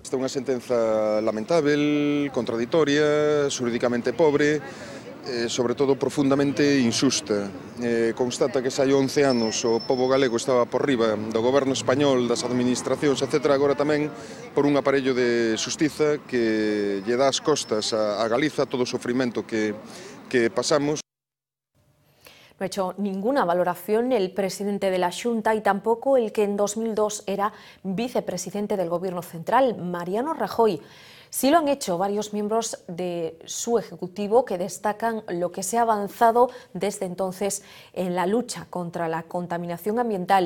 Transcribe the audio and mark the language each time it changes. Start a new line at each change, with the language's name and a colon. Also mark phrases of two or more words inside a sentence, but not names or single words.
Galician: Esta é unha sentenza lamentável, contradictoria, xurídicamente pobre, sobre todo profundamente injusta. Constata que xa hai 11 anos o pobo galego estaba por riba do goberno español, das administracións, etc. Agora tamén por un aparello de xustiza que lle dá as costas a Galiza todo o sofrimento que pasamos.
Spanish: No ha hecho ninguna valoración el presidente de la Xunta y tampoco el que en 2002 era vicepresidente del Gobierno Central, Mariano Rajoy. Sí lo han hecho varios miembros de su ejecutivo que destacan lo que se ha avanzado desde entonces en la lucha contra la contaminación ambiental.